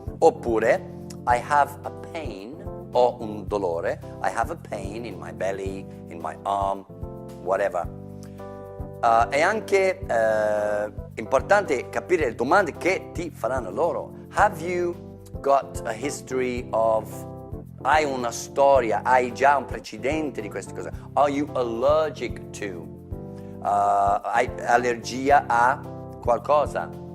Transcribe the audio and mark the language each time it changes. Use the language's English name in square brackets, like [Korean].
[Italian] Oppure [English] I have a pain, [Italian] ho un dolore, [English] I have a pain in my belly, in my arm, whatever. [Italian] È anche importante capire le domande che ti faranno loro. [English] Have you got a history of... [Italian] Hai una storia, hai già un precedente di queste cose? [English] Are you allergic to? [Italian] Hai allergia a qualcosa?